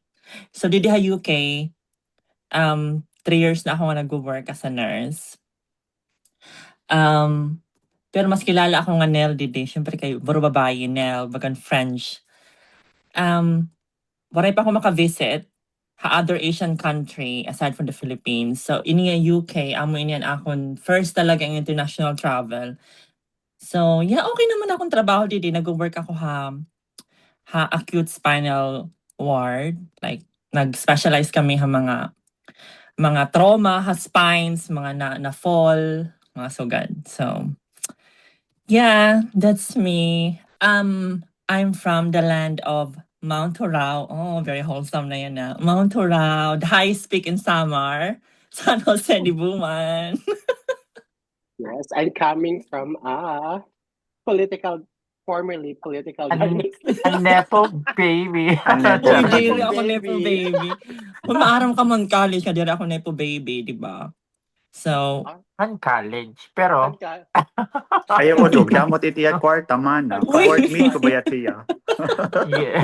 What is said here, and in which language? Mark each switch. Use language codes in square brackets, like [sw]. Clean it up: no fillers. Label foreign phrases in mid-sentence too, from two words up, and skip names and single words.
[war] So, didi ha UK, 3 years na ako nga nag-work [en] as a nurse. [war] Pero mas kilala ako nga Nel didi. Siyempre kayo, baro babae, Nel, bagan French. Waray pa ako maka-visit ha [en] other Asian country aside from the Philippines. So, [war] ini nga UK, amo ini akong first talaga ang [en] international travel. So, yeah, [war] okay naman akong trabaho didi. Nag-work ako ha [en] acute spinal ward. [war] Like, nag-specialize kami ha mga trauma, ha spines, mga na fall, mga sugad. [en] So, yeah, that's me. I'm from the land of Mount Torao. Oh, very wholesome na yan na. Mount Torao, the highest peak in Samar. San Jose de Buman. Yes, I'm coming from formerly political dynasty. [tl] Ang [en] nepo baby. [tl] Ang nepo Uy, Nepo [war] dili ako baby. [en] nepo baby. [war] Kung maaram ka man college ka, dili ako [en] nepo baby, [war] di ba? [en] So, [war] Ang college. Pero, Ayaw ko dog. Damot itiya kwarta man. Uy! Ka-work meet ko ba siya? [en] yeah.